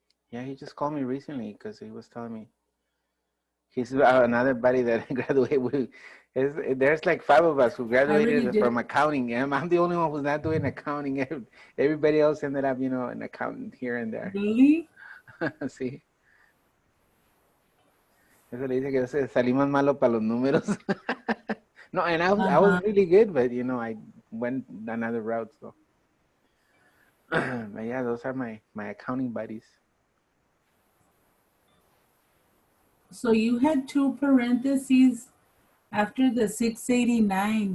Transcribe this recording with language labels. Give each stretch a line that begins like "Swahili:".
English: Yeah, he just called me recently because he was telling me he's another buddy that graduated with. There's like 5 of us who graduated from accounting. I'm the only one who's not doing accounting. Everybody else ended up, an accountant here and there. Really?
Spanish: Sí. Eso le dice que salí más malo para los números.
English: No, and I was really good, but I went another route. So, but yeah, those are my accounting buddies. So you had 2 parentheses after the 689.